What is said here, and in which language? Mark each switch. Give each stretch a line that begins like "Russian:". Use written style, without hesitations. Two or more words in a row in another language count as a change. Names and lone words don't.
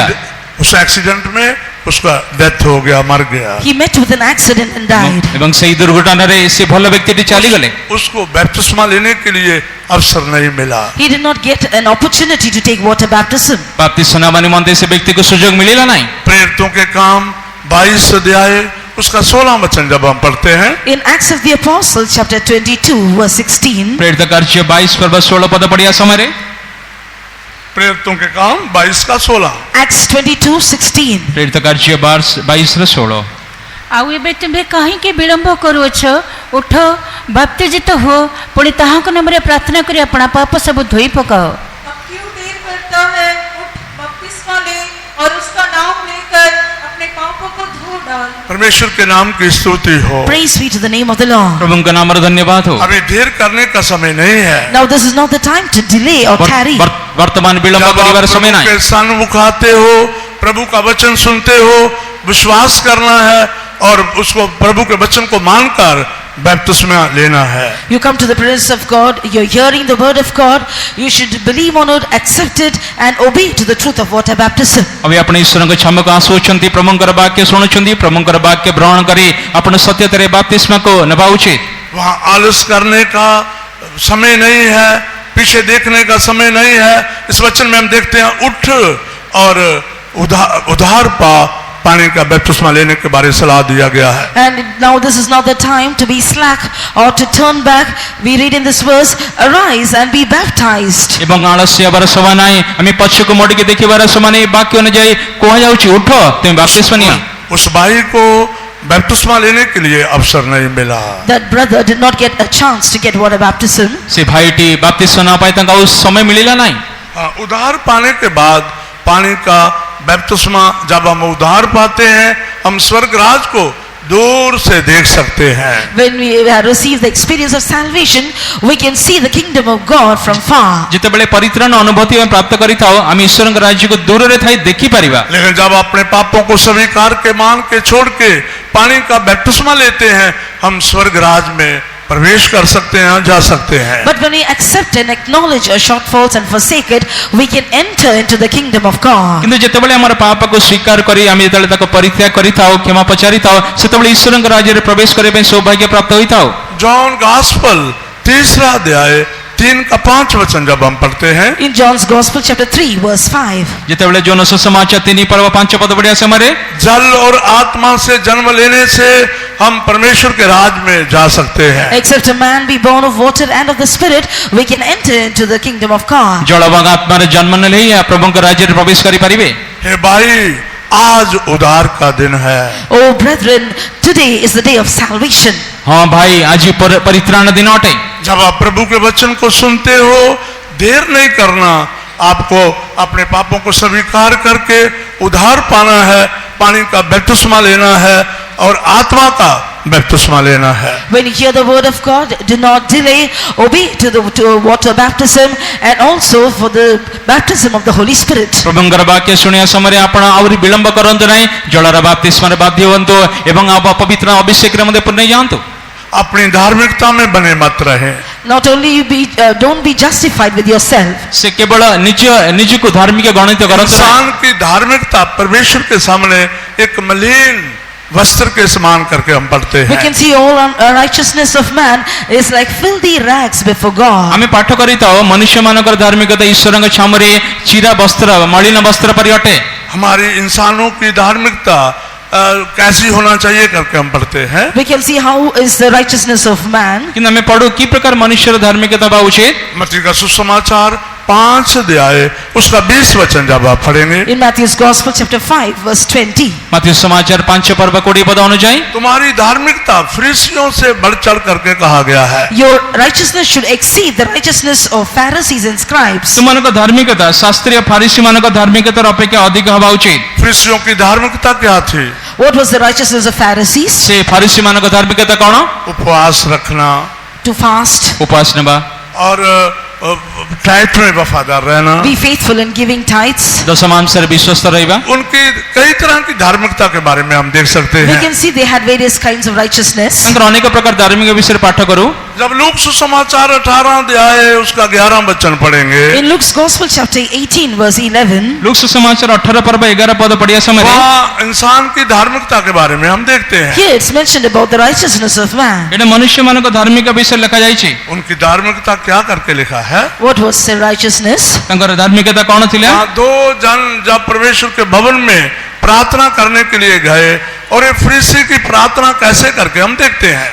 Hindi: उस एक्सीडेंट में उसका डेथ हो गया, मर गया।
English: He met with an accident and died.
Odia: ଏବଂ ସେହି ଦୁର୍ଘଟଣାରେ ସେ ଭଲ ବ୍ୟକ୍ତିଟି ଚାଲିଗଲେ।
Hindi: उसको बपतिस्मा लेने के लिए अवसर नहीं मिला।
English: He did not get an opportunity to take water baptism.
Odia: ବାପ୍ତିସ୍ମ ନେବା ନିମନ୍ତେ ସେ ବ୍ୟକ୍ତିକୁ ସୁଯୋଗ ମିଳିଲା ନାହିଁ।
Hindi: प्रेरितों के काम 22 अध्याय उसका 16 वचन जब हम पढ़ते हैं,
English: In Acts of the Apostles, chapter 22, verse 16,
Odia: ପ୍ରେରିତ କାର୍ଯ୍ୟ 22 ପର୍ବ 16 ପଦ ପଢିବା ସମୟରେ
Hindi: प्रेरितों के काम 22 का 16।
English: Acts 22, 16.
Odia: ପ୍ରେରିତ କାର୍ଯ୍ୟ 22 ର 16। ଆଉ ଏବେ ତୁମେ କାହିଁକି ବିଳମ୍ବ କରୁଅଛ? ଉଠ, ବାପ୍ତିଜିତ ହୁଅ, ପୁଣି ତାହାଙ୍କ ନାମରେ ପ୍ରାର୍ଥନା କରି ଆପଣା ପାପ ସବୁ ଧୋଇ ପକାଅ।
Hindi: अब क्यों देर करता है? उठ, बपतिस्मा ले और उसका नाम लेकर अपने पापों को धो डाल। परमेश्वर के नाम की स्तुति हो।
English: Praise be to the name of the Lord.
Odia: ପ୍ରଭୁଙ୍କ ନାମରେ ଧନ୍ୟବାଦ हो।
Hindi: अभी देर करने का समय नहीं है।
English: Now this is not the time to delay or tarry.
Odia: ବର୍ତ୍ତମାନ ବିଳମ୍ବ
Hindi: जब आप
Odia: କରିବାର ସମୟ
Hindi: प्रभु
Odia: ନାହିଁ।
Hindi: के सन्मुख आते हो, प्रभु का वचन सुनते हो, विश्वास करना है और उसको प्रभु के वचन को मानकर बपतिस्मा लेना है।
English: You come to the presence of God, you're hearing the word of God, you should believe on it, accept it and obey to the truth of water baptism.
Odia: अभी ଆପଣ ଈଶ୍ୱରଙ୍କ ଛାମକୁ ଆସୁଛନ୍ତି, ପ୍ରଭୁଙ୍କର ବାକ୍ୟ ଶୁଣୁଛନ୍ତି, ପ୍ରଭୁଙ୍କର ବାକ୍ୟ ଗ୍ରହଣ କରି ଆପଣ ସତ୍ୟତାରେ ବାପ୍ତିସ୍ମାକୁ ନେବା ଉଚିତ।
Hindi: वहाँ आलस करने का समय नहीं है, पीछे देखने का समय नहीं है। इस वचन में हम देखते हैं, उठ और उधार पा, पानी का बपतिस्मा लेने के बारे में सलाह दिया गया है।
English: And now this is not the time to be slack or to turn back. We read in this verse, arise and be baptized.
Odia: ଏବଂ ଆଳସ୍ୟ ହେବାର ସମୟ ନାହିଁ, ଆମେ ପଛକୁ ମୋଡ଼ିକି ଦେଖିବାର ସମୟ ନାହିଁ। ବାକ୍ୟ ଅନୁଯାୟୀ କୁହାଯାଉଛି ଉଠ, ତୁମେ ବାପ୍ତିସ୍ମ ନିଅ।
Hindi: उस भाई को बपतिस्मा लेने के लिए अवसर नहीं मिला।
English: That brother did not get a chance to get water baptism.
Odia: ସେ ଭାଇଟି ବାପ୍ତିସ୍ମ ନେବା ପାଇଁ ତାଙ୍କୁ ଆଉ ସମୟ ମିଳିଲା ନାହିଁ।
Hindi: उधार पाने के बाद पानी का बपतिस्मा, जब हम उधार पाते हैं, हम स्वर्ग राज को दूर से देख सकते हैं।
English: When we have received the experience of salvation, we can see the kingdom of God from far.
Odia: ଯେତେବେଳେ ପରିତ୍ରାଣ ଅନୁଭୂତି ଆମେ ପ୍ରାପ୍ତ କରିଥାଉ, ଆମେ ଈଶ୍ୱରଙ୍କ ରାଜ୍ୟକୁ ଦୂରରେ ଥାଇ ଦେଖିପାରିବା।
Hindi: लेकिन जब अपने पापों को स्वीकार के मान के छोड़ के पानी का बपतिस्मा लेते हैं, हम स्वर्ग राज में प्रवेश कर सकते हैं, जा सकते हैं।
English: But when we accept and acknowledge our shortfalls and forsake it, we can enter into the kingdom of God.
Odia: କିନ୍ତୁ ଯେତେବେଳେ ଆମର ପାପକୁ ସ୍ୱୀକାର କରି ଆମେ ଯେତେବେଳେ ତାକୁ ପରିତ୍ୟାଗ କରିଥାଉ, କ୍ଷମା ପଚାରିଥାଉ, ସେତେବେଳେ ଈଶ୍ୱରଙ୍କ ରାଜ୍ୟରେ ପ୍ରବେଶ କରିବା ପାଇଁ ସୌଭାଗ୍ୟ ପ୍ରାପ୍ତ ହୋଇଥାଉ।
Hindi: जॉन गॉस्पेल 3 अध्याय 3 का 5 वचन जब हम पढ़ते हैं,
English: In John's Gospel, chapter 3, verse 5.
Odia: ଯେତେବେଳେ ଯୋନ ସୁସମାଚାର 3 ପର୍ବ 5 ପଦ ପଢିବା ସମୟରେ
Hindi: जल और आत्मा से जन्म लेने से हम परमेश्वर के राज में जा सकते हैं।
English: Except a man be born of water and of the Spirit, we can enter into the kingdom of God.
Odia: ଜଳ ଏବଂ ଆତ୍ମାରେ ଜନ୍ମ ନେଲେ ହିଁ ପ୍ରଭୁଙ୍କ ରାଜ୍ୟରେ ପ୍ରବେଶ କରିପାରିବେ।
Hindi: हे भाई, आज उद्धार का दिन है।
English: Oh brethren, today is the day of salvation.
Odia: ହଁ ଭାଇ, ଆଜି ପରିତ୍ରାଣ ଦିନ ଅଟେ।
Hindi: जब आप प्रभु के वचन को सुनते हो, देर नहीं करना, आपको अपने पापों को स्वीकार करके उद्धार पाना है, पानी का बपतिस्मा लेना है और आत्मा का बपतिस्मा लेना है।
English: When you hear the word of God, do not delay, obey to water baptism and also for the baptism of the Holy Spirit.
Odia: ପ୍ରଭୁଙ୍କର ବାକ୍ୟ ଶୁଣିବା ସମୟରେ ଆପଣ ଆହୁରି ବିଳମ୍ବ କରନ୍ତୁ ନାହିଁ, ଜଳର ବାପ୍ତିସ୍ମାରେ ବାଧ୍ୟ ହୁଅନ୍ତୁ ଏବଂ ପବିତ୍ର ଅଭିଷେକରେ ମଧ୍ୟ ପୂର୍ଣ୍ଣ ଯାଆନ୍ତୁ।
Hindi: अपनी धार्मिकता में बने मत रहें।
English: Not only you be, don't be justified with yourself.
Odia: ସେ କେବଳ ନିଜକୁ ଧାର୍ମିକ ଗଣିତ କରନ୍ତି ନାହିଁ।
Hindi: इंसान की धार्मिकता परमेश्वर के सामने एक मलिन वस्त्र के समान करके हम पढ़ते
English: We
Hindi: हैं।
English: can see all righteousness of man is like filthy rags before God.
Odia: ଆମେ ପାଠ କରିଥାଉ ମନୁଷ୍ୟମାନଙ୍କର ଧାର୍ମିକତା ଈଶ୍ୱରଙ୍କ ଛାମୁରେ ଚିରା ବସ୍ତ୍ର ମଳିନ ବସ୍ତ୍ର ପରି ଅଟେ।
Hindi: हमारी इंसानों की धार्मिकता कैसी होना चाहिए करके हम पढ़ते हैं।
English: We can see how is the righteousness of man.
Odia: କିନ୍ତୁ ଆମେ ପଢୁ କି ପ୍ରକାର ମନୁଷ୍ୟର ଧାର୍ମିକତା ହେବା ଉଚିତ।
Hindi: मत्ती का सुसमाचार 5 अध्याय उसका 20 वचन जब आप पढ़ेंगे,
English: In Matthew's Gospel chapter 5 verse 20.
Odia: ମାଥିଉ ସମାଚାର 5 ପର୍ବ 20 ପଦ ଅନୁଯାୟୀ
Hindi: तुम्हारी धार्मिकता फरीसियों से बढ़ चढ़ करके कहा गया है।
English: Your righteousness should exceed the righteousness of Pharisees and scribes.
Odia: ତୁମମାନଙ୍କ ଧାର୍ମିକତା ଶାସ୍ତ୍ରୀୟ ଫାରିସୀ ମାନଙ୍କ ଧାର୍ମିକତାର ଅପେକ୍ଷା ଅଧିକ ହେବା ଉଚିତ।
Hindi: फरीसियों की धार्मिकता क्या थी?
English: What was the righteousness of Pharisees?
Odia: ସେ ଫାରିସୀ ମାନଙ୍କ ଧାର୍ମିକତା କଣ?
Hindi: उपवास रखना
English: To fast,
Odia: ଉପାସ ନେବା,
Hindi: और टाइट में वफादार रहना।
English: be faithful in giving tithes.
Odia: ଦଶମାଂଶରେ ବିଶ୍ୱସ୍ତ ରହିବା।
Hindi: उनकी कई तरह की धार्मिकता के बारे में हम देख सकते
English: We
Hindi: हैं।
English: can see they had various kinds of righteousness.
Odia: ତାଙ୍କର ଅନେକ ପ୍ରକାର ଧାର୍ମିକ ବିଷୟରେ ପାଠ କରୁ।
Hindi: जब लूक सुसमाचार 18 अध्याय उसका 11 वचन पढ़ेंगे,
English: In Luke's Gospel chapter 18 verse 11,
Odia: ଲୁକ୍ ସୁସମାଚାର 18 ପର୍ବ 11 ପଦ ପଢିବା ସମୟରେ
Hindi: वहाँ इंसान की धार्मिकता के बारे में हम देखते हैं।
English: here it's mentioned about the righteousness of man.
Odia: ଏଟା ମନୁଷ୍ୟମାନଙ୍କ ଧାର୍ମିକ ବିଷୟରେ ଲେଖାଯାଇଛି।
Hindi: उनकी धार्मिकता क्या करके लिखा है?
English: What was their righteousness?
Odia: ତାଙ୍କର ଧାର୍ମିକତା କଣ ଥିଲା?
Hindi: वहाँ दो जन जब परमेश्वर के भवन में प्रार्थना करने के लिए गए, और ये फरीसी की प्रार्थना कैसे करके हम देखते हैं।